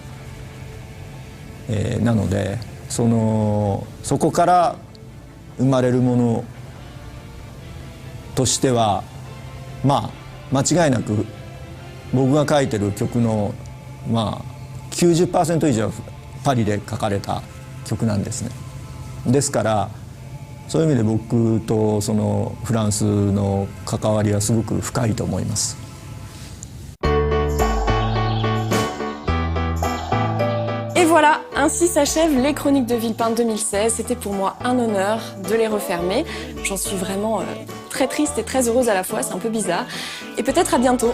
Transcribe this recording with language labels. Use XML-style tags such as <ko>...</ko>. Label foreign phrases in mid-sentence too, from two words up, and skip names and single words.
<ja>なのでそこから生まれるものとしては間違いなく僕が書いてる曲の90% 以上はパリで書かれた曲なんですね。ですからそういう意味で僕とそのフランスの関わりはすごく深いと思います。</ja> <fr>Et voilà, ainsi s'achèvent les Chroniques de Villepinte 2016. C'était pour moi un honneur de les refermer. J'en suis vraiment très triste et très heureuse à la fois, c'est un peu bizarre. Et peut-être à bientôt.</fr>